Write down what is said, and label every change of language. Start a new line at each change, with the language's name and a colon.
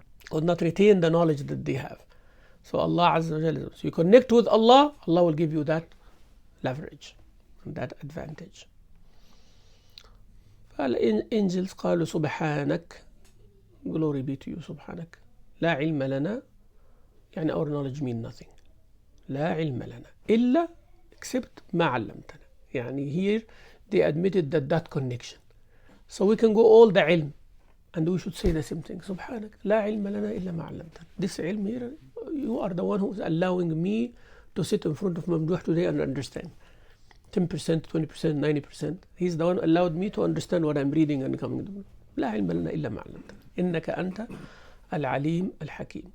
English: Could not retain the knowledge that they have. So Allah Azza wa Jalla, so you connect with Allah, Allah will give you that leverage and that advantage. Angels
Arabic: قالوا سبحانك,
English: glory be to you, subhanak.
Arabic: لا علم لنا, يعني
English: our knowledge mean nothing.
Arabic: لا علم لنا إلا
English: except
Arabic: ما علمتنا.
English: يعني here they admitted that connection. So we can go all the ilm and we should say the same thing.
Arabic: سبحانك لا علم لنا إلا ما علمتنا.
English: This ilm here, you are the one who is allowing me to sit in front of Mamduh today and understand. 10%, 20%, 90%. He's the one who allowed me to understand what I'm reading and coming to.
Arabic: لا علم لنا إلا ما علمتنا. إنك أنت العليم الحكيم.